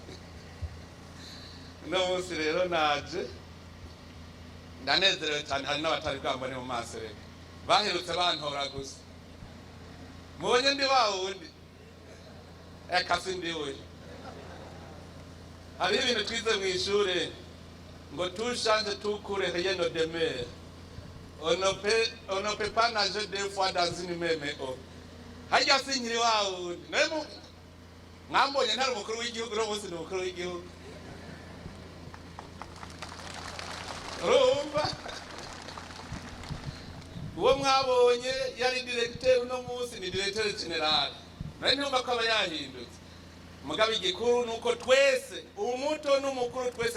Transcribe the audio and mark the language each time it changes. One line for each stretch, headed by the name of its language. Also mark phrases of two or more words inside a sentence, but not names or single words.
Rundi: no munsi rero naje ndanezerewe cyane hari n'abatari bwambone mu maso reka baherutse bantora gusa mubonye ndi bawundi eka sindiwe hari ibintu twize mu ishure ngo
French: tout change tout court rien ne demeure on ne peut pas nager deux fois dans une même eau
Rundi: hajya sinkiri wawundi nemu mwambonye ntari umukuru w'igihugu no munsi ni umukuru w'igihugu rumba uwo mwabonye yari directeur uno munsi ni
French: directeur general
Rundi: nari ntumva ko aba yahindutse mugabo igikuru nuko twese umuto n'umukuru twese